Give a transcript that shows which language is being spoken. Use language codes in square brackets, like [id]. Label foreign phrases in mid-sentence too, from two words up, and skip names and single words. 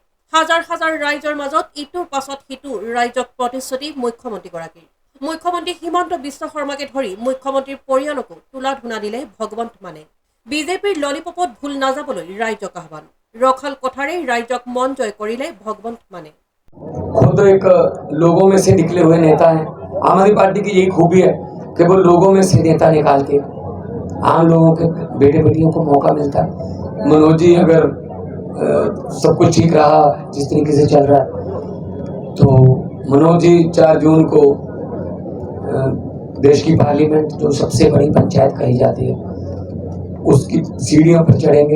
[as] হাজাৰ হাজাৰ ৰাইজৰ মাজত ইটোৰ পাছত সিটো ৰাইজক প্ৰতিশ্ৰুতি মুখ্যমন্ত্ৰীগৰাকীৰ। মুখ্যমন্ত্ৰী হিমন্ত বিশ্ব শৰ্মাকে ধৰি মুখ্যমন্ত্ৰীৰ পৰিয়ালকো তোলা ধূনা দিলে ভগৱন্ত মানে। বিজেপিৰ ললিপপত ভুল নাযাবলৈ ৰাইজক আহ্বান। ৰখাল কথাৰে ৰাইজক মন জয় কৰিলে ভগৱন্ত মানে। [hi] खुद एक लोगों में से निकले हुए नेता हैं। आम आदमी पार्टी की यही खूबी है कि वो लोगों में से नेता निकाल के आम लोगों के बेटे बेटियों को मौका मिलता है। मनोज जी अगर सब कुछ ठीक रहा जिस तरीके से चल रहा है तो मनोज जी 4 जून को देश की पार्लियामेंट जो सबसे बड़ी पंचायत कही जाती है उसकी सीढ़ियों पर चढ़ेंगे।